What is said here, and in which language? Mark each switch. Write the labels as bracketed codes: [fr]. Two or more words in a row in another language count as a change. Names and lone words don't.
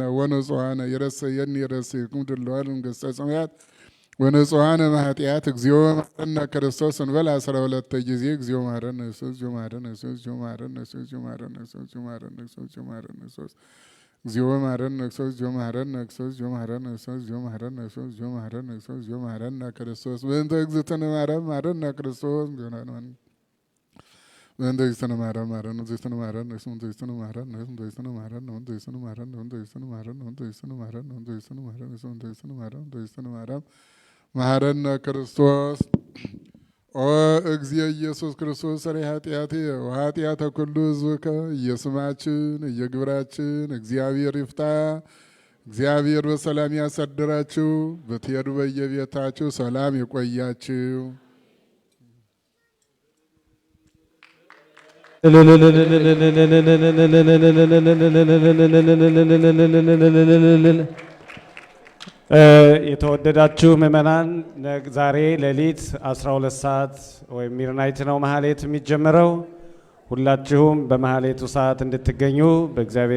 [gez] ወንጹሐነ ይረስየኒ ይረስይክሙ ድለዋል መንግሥተ ሰማያት ወንጹሐነ እምኃጢአት እግዚኦ መሐረነ ክርስቶስ [am] እንበል 12 ጊዜ [gez] እግዚኦ መሐረነ ክርስቶስ እግዚኦ መሐረነ ክርስቶስ እግዚኦ መሐረነ ክርስቶስ እግዚኦ መሐረነ ክርስቶስ እግዚኦ መሐረነ ክርስቶስ እግዚኦ መሐረነ ክርስቶስ እግዚኦ መሐረነ ክርስቶስ እግዚኦ መሐረነ ክርስቶስ እግዚኦ መሐረነ ክርስቶስ እግዚኦ መሐረነ ክርስቶስ እግዚኦ መሐረነ ክርስቶስ እግዚኦ መሐረነ ክርስቶስ በእንተ እግዝእትነ ማርያም መሐረነ ክርስቶስ በእንተ እግዝእትነ ማርያም መሐረነ እግዝእትነ ማርያም በእንተ እግዝእትነ ማርያም በእንተ እግዝእትነ ማርያም በእንተ እግዝእትነ ማርያም በእንተ እግዝእትነ ማርያም በእንተ እግዝእትነ ማርያም በእንተ እግዝእትነ ማርያም በእንተ እግዝእትነ ማርያም በእንተ እግዝእትነ ማርያም መሐረነ ክርስቶስ ኦ እግዚእ ኢየሱስ ክርስቶስ ሰረይ ኃጢአቴ ወኃጢአተ ኩሉ ሕዝብከ [am] ኢየስማችን እየግብራችን እግዚአብሔር ይፍታ። እግዚአብሔር በሰላም ያሳድራችሁ። ብትሄዱ በየቤታችሁ ሰላም ይቆያችሁ። የተወደዳችሁ ምእመናን ዛሬ ሌሊት 12 ሰዓት ወይም ሚድናይት ነው ማህሌት የሚጀምረው። ሁላችሁም በማህሌቱ ሰዓት እንድትገኙ በእግዚአብሔር